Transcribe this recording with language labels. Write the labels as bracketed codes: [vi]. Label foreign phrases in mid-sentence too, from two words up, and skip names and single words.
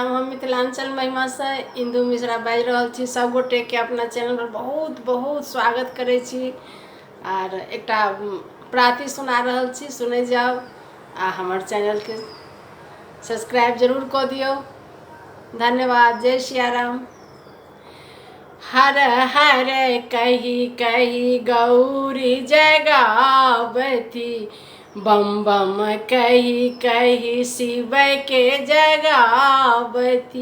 [mai] हम मिथिलांचल महिमा से इंदू मिश्रा बाजि रहल छी। सब गोटे के अपना चैनल पर बहुत बहुत स्वागत करे छी। आर एकटा प्रार्थी सुना रहल छी, सुने जाओ आ हमर चैनल के सब्सक्राइब जरूर कऽ दियौ। धन्यवाद। जय सियाराम। हर हर कही कही गौरी जगावती, बम बम कही कही शिव के जगावती।